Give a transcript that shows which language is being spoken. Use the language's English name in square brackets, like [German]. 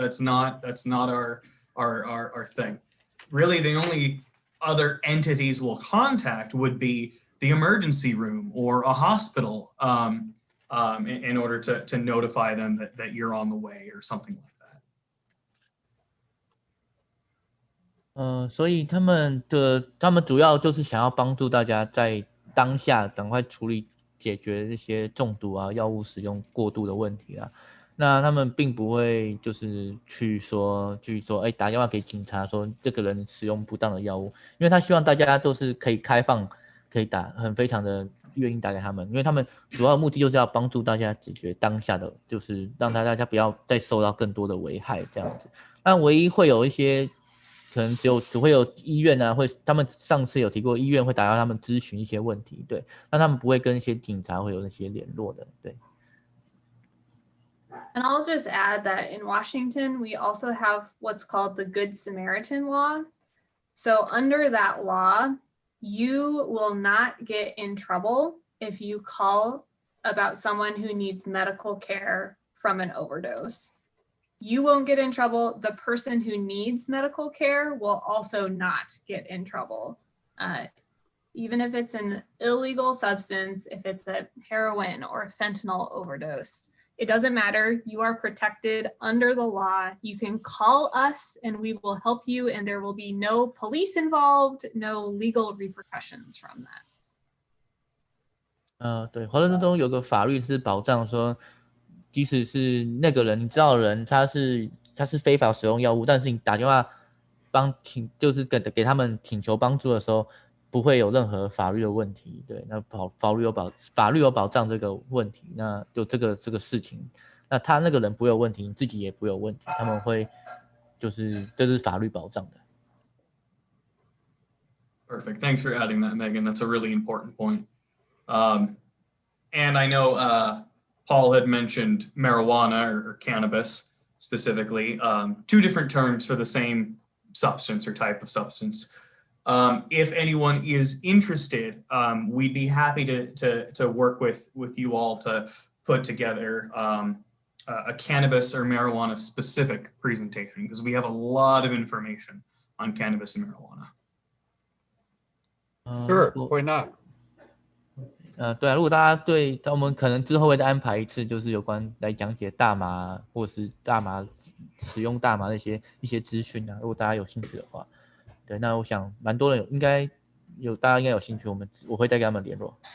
[English] That's not our thing. Really, the only other entities we'll contact would be the emergency room or a hospital, in order to notify them that you're on the way or something like that. [Chinese] 所以他们主要就是想要帮助大家在当下赶快处理解决这些中毒啊、药物使用过度的问题啊。那他们并不会就是去说，打电话给警察说这个人使用不当的药物，因为他希望大家都是可以开放，可以非常的愿意打给他们，因为他们主要的目的就是要帮助大家解决当下的，就是让大家不要再受到更多的危害这样子。那唯一会有一些可能只会有医院啊，他们上次有提过，医院会打到他们咨询一些问题，对，那他们不会跟一些警察会有那些联络的，对。 [English] And I'll just add that in Washington, we also have what's called the Good Samaritan law. So under that law, you will not get in trouble if you call about someone who needs medical care from an overdose. You won't get in trouble. The person who needs medical care will also not get in trouble. Even if it's an illegal substance, if it's a heroin or fentanyl overdose, it doesn't matter. You are protected under the law. You can call us and we will help you, and there will be no police involved, no legal repercussions from that. [Chinese] 对，华盛顿州有个法律是保障说，即使是那个人你知道的人，他是非法使用药物，但是你打电话就是给他们请求帮助的时候，不会有任何法律的问题。对，那法律有保障这个问题，那就这个事情，那他那个人不会有问题，你自己也不会有问题，他们会这是法律保障的。 [English] Perfect. Thanks for adding that, Megan. That's a really important point. And I know Paul had mentioned marijuana or cannabis specifically, two different terms for the same substance or type of substance. If anyone is interested, we'd be happy to work with you all to put together a cannabis or marijuana specific presentation, because we have a lot of information on cannabis and marijuana. Sure, why not? [Chinese] 对啊，如果大家我们可能之后会再安排一次，就是有关来讲解大麻或是使用大麻的一些资讯啊，如果大家有兴趣的话。对，那我想蛮多人大家应该有兴趣，我会再跟他们联络。